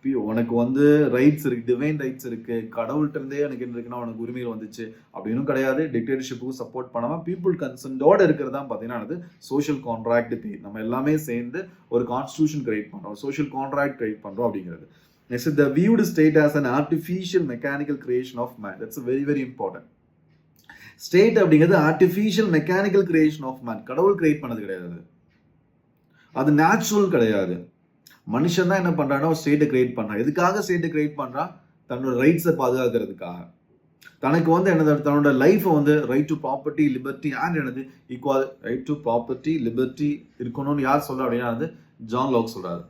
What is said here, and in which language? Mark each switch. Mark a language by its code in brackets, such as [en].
[ta] உனக்கு ரைட்ஸ் இருக்கு, divine rights இருக்கு, கடவுள்கிட்ட இருந்தே எனக்கு என்ன இருக்குன்னா உனக்கு உரிமைகள் வந்துச்சு அப்படின்னு கிடையாது. டிக்டேட்டர்ஷிப்புக்கும் சப்போர்ட் பண்ணாம பீப்புள் கன்சென்டோட இருக்கிறதா பார்த்தீங்கன்னா சோஷியல் கான்ட்ராக்ட். நம்ம எல்லாமே சேர்ந்து ஒரு கான்ஸ்டிடியூஷன் கிரியேட் பண்றோம், சோஷியல் கான்ட்ராக்ட் கிரியேட் பண்றோம் அப்படிங்கிறது. [en] Next, the viewed state as an artificial mechanical creation of man. That's very, very important. State [ta] அப்படிங்கிறது [en] artificial mechanical creation of man. [ta] கடவுள் கிரியேட் பண்ணது கிடையாது, அது நேச்சுரல் கிடையாது. மனுஷன் தான் என்ன பண்றான்னா ஸ்டேட்டை கிரியேட் பண்றான். எதுக்காக ஸ்டேட்டை கிரியேட் பண்றான்? தன்னோட ரைட்ஸை பாதுகாக்கிறதுக்காக. தனக்கு என்னது தன்னோட life right to property, liberty and என்னது equal right to property, liberty இருக்கணும்னு யார் சொல்றா அப்படின்னா ஜான் லாக் சொல்றாரு.